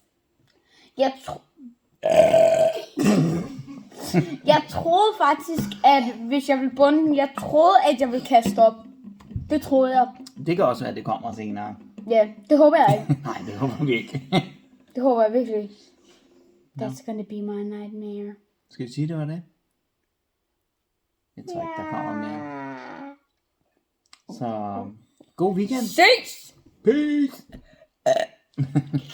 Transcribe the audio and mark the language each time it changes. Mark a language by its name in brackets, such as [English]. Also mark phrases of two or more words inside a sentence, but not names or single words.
[Danish] Jeg troede faktisk, at hvis jeg ville bunde den, jeg troede, at jeg ville kaste op. Det troede jeg. Det kan også være, at det kommer senere. Ja, det håber jeg ikke. Nej, det håber vi ikke. Det håber jeg virkelig ikke. [English] That's gonna be my nightmare. [Danish] Skal vi sige, det var det? Jeg tror ikke, der kommer mere. Så god weekend. Ses! Peace!